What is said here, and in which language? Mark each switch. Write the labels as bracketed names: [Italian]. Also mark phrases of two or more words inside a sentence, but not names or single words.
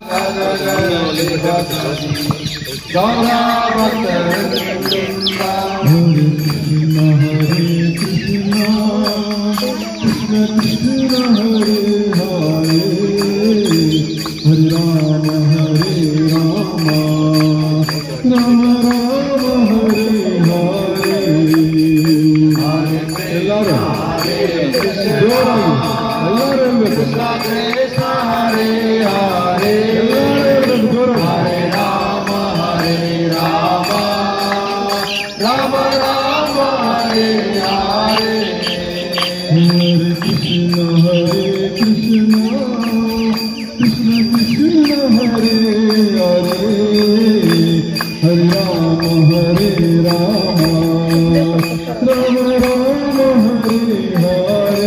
[Sanskrit] ಹರಿ ರಾಮ ಹರಿ ರಾಮ ರಾಮ ರಾಮ ಹರಿ ಹರಿ. [Kannada] ಎಲ್ಲರೂ ಜೋರಾಗಿ [Sanskrit] ಕೃಷ್ಣ ಕೃಷ್ಣ ಹರೇ ಹರೇ ಹರೇ ರಾಮ ಹರೇ ರಾಮ ರಾಮ ರಾಮ ಹರೇ ಹರೇ. ಹರೇ ಕೃಷ್ಣ ಹರೇ ಕೃಷ್ಣ ಕೃಷ್ಣ ಕೃಷ್ಣ ಹರೇ ಹರೇ ಹರಿ ರಾಮ ಹರೇ ರಾಮ ರಾಮ ರಾಮ ಹರೇ ಹರೇ.